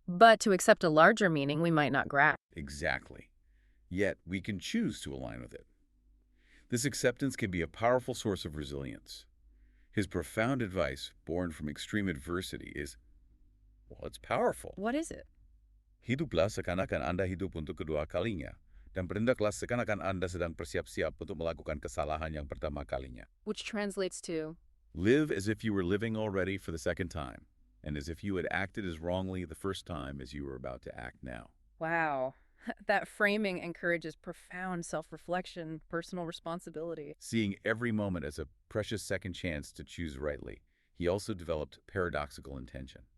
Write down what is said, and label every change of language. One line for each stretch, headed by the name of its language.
English: But to accept a larger meaning we might not grasp. Exactly. Yet we can choose to align with it. This acceptance can be a powerful source of resilience. His profound advice, born from extreme adversity, is, well, it's powerful. What is it?
Indonesian: Hiduplah seakan-akan Anda hidup untuk kedua kalinya, dan bertindaklah seakan-akan Anda sedang bersiap-siap untuk melakukan kesalahan yang pertama kalinya.
English: Which translates to, live as if you were living already for the second time, and as if you had acted as wrongly the first time as you were about to act now. Wow. That framing encourages profound self-reflection, personal responsibility. Seeing every moment as a precious second chance to choose rightly, he also developed paradoxical intention.